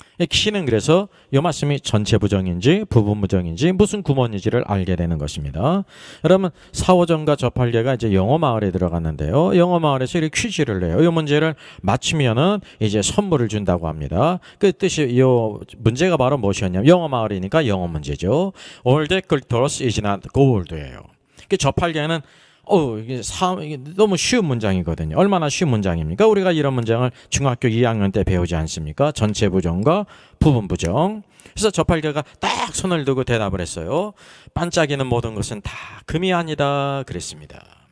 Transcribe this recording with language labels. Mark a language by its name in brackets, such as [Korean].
[Korean] 키는 그래서 이 말씀이 전체 부정인지 부분 부정인지 무슨 구문인지를 알게 되는 것입니다. 여러분, 사오정과 저팔계가 이제 영어 마을에 들어갔는데요, 영어 마을에서 이렇게 퀴즈를 내요. 이 문제를 맞추면은 이제 선물을 준다고 합니다. 그 뜻이 이 문제가 바로 무엇이었냐면, 영어 마을이니까 영어 문제죠. [English] All that glitters is not gold예요. [Korean] 그 저팔계는 이게 너무 쉬운 문장이거든요. 얼마나 쉬운 문장입니까? 우리가 이런 문장을 중학교 2학년 때 배우지 않습니까? 전체 부정과 부분 부정. 그래서 저팔계가 딱 손을 들고 대답을 했어요. 반짝이는 모든 것은 다 금이 아니다 그랬습니다.